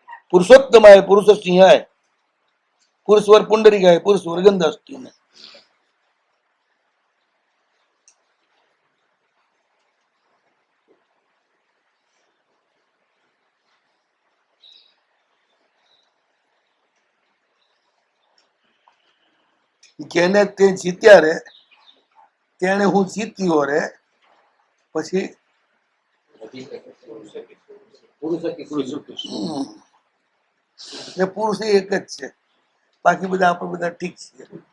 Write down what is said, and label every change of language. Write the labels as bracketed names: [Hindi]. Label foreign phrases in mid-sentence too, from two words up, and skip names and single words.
[Sanskrit] पुरुषोत्तमाय पुरुष सिंहाय पुरुषवर पुंडरीकाय पुरुषवर गंध असतो. [Gujarati] જેને તે જીત્યા રે તેને હું જીત્યો રે પછી પુરુષ એક જ છે, બાકી બધા આપણે બધા ઠીક છે.